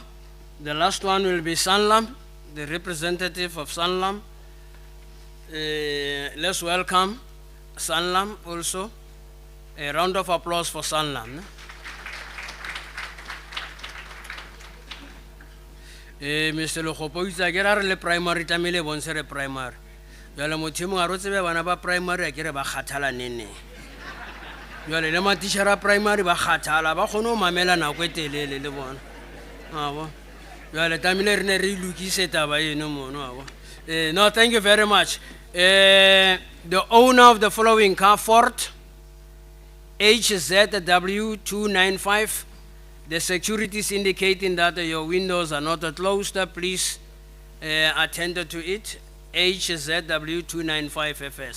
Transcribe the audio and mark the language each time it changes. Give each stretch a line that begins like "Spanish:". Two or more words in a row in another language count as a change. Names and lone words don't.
English: The last one will be Sanlam, the representative of Sanlam. Let's welcome Sanlam also. A round of applause for Sanlam. Mr.
Southern Sotho: Lokgopo o itse a ke ra re le primary tlamehile e bontshe re primary. Jwale motho e mongwe a re o tsebe bana ba primary a ke re ba kgathala nene. Jwale le matitjhara a primary ba kgathala ba kgone ho mamela nako e telele le bona. Abo. Jwale tlamehile re ne re lokise taba eno mono abo.
English: No, thank you very much. The owner of the following car, Ford HZW295. The security is indicating that your windows are not closed. Please attend to it. HZW295FS.